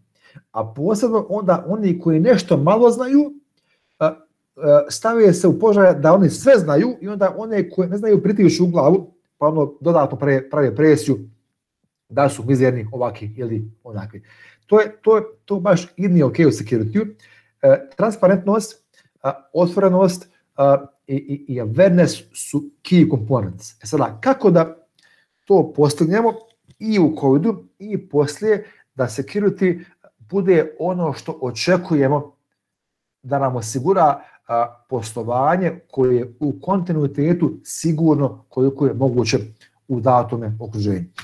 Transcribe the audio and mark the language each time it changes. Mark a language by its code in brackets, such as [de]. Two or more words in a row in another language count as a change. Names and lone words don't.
[bs] A posebno onda oni koji nešto malo znaju stave se u položaj da oni sve znaju i onda one koji ne znaju pritišću u glavu pa ono dodatno prave presiju da su mizerni ovakvi ili onakvi. To baš i nije ok u security. Transparentnost, otvorenost i awareness su [en] key components. [bs] Sada, kako da to postignemo i u covidu i poslije da security bude ono što očekujemo da nam osigura poslovanje koje je u kontinuitetu sigurno koliko je moguće u datome okruženju.